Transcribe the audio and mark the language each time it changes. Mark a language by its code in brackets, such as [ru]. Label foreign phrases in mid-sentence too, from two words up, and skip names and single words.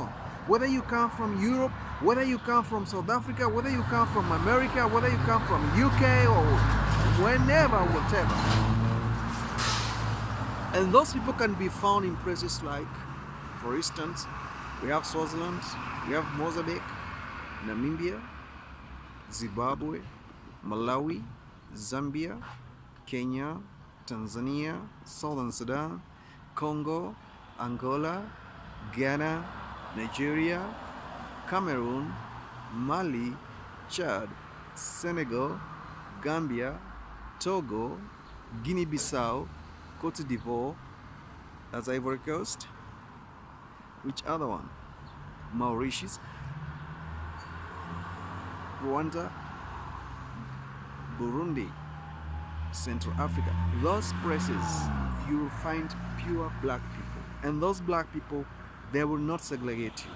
[en] Whether you come from Europe, whether you come from South Africa, whether you come from America, whether you come from UK or whenever, whatever. And those people can be found in places like, for instance, we have Swaziland, we have Mozambique, Namibia, Zimbabwe, Malawi, Zambia, Kenya, Tanzania, Southern Sudan, Congo, Angola, Ghana, Nigeria, Cameroon, Mali, Chad, Senegal, Gambia, Togo, Guinea-Bissau, Cote d'Ivoire, that's Ivory Coast. Which other one? Mauritius, Rwanda, Burundi, Central Africa. Those places you will find pure black people, and those black people, they will not segregate you.